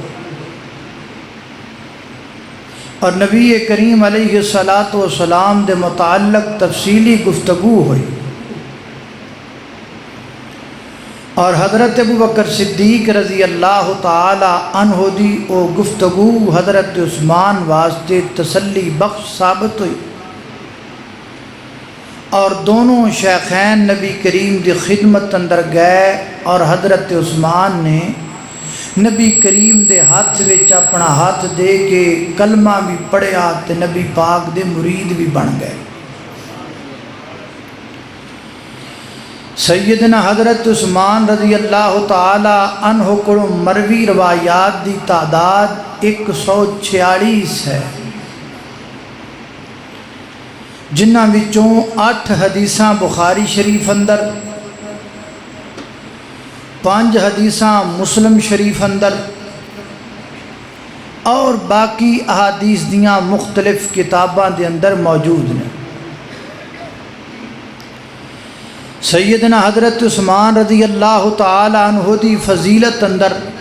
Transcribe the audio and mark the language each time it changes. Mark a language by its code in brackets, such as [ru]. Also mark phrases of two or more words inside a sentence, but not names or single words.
[pa] اور نبی کریم [ar] علیہ الصلاۃ والسلام [pa] دے متعلق تفصیلی گفتگو ہوئی، اور حضرت ابو بکر صدیق [ar] رضی اللہ تعالی عنہ [pa] دی او گفتگو حضرت عثمان واسطے تسلی بخش ثابت ہوئی، اور دونوں شیخین نبی کریم دی خدمت اندر گئے، اور حضرت عثمان نے نبی کریم دے ہاتھ وچ اپنا ہاتھ دے کے کلمہ بھی پڑھیا تے نبی پاک دے مرید بھی بن گئے۔ سیدنا حضرت عثمان [ar] رضی اللہ تعالی عنہ [pa] کو مروی روایات دی تعداد 146 ہے، جنہاں وچوں 8 حدیثاں بخاری شریف اندر، 5 حدیثاں مسلم شریف اندر، اور باقی احادیث دیاں مختلف کتاباں دے اندر موجود نے۔ سیدنا حضرت عثمان [ar] رضی اللہ تعالی عنہ [pa] دی فضیلت اندر